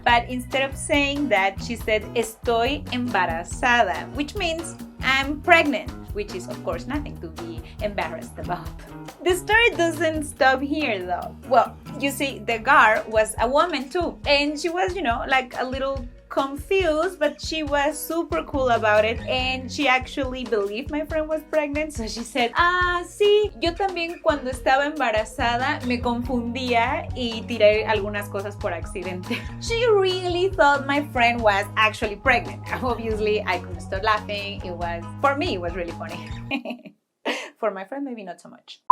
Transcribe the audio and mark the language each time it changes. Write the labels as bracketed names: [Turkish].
[English] But instead of saying that, she said [Spanish] estoy embarazada, [English] which means I'm pregnant, which is of course nothing to be embarrassed about. The story doesn't stop here though. Well, you see, the guard was a woman too, and she was, like a little confused, but she was super cool about it, and she actually believed my friend was pregnant. So she said, [Spanish] sí, yo también cuando estaba embarazada me confundía y tiré algunas cosas por accidente. [English] She really thought my friend was actually pregnant. Obviously, I couldn't stop laughing. For me, it was really funny. For my friend, maybe not so much.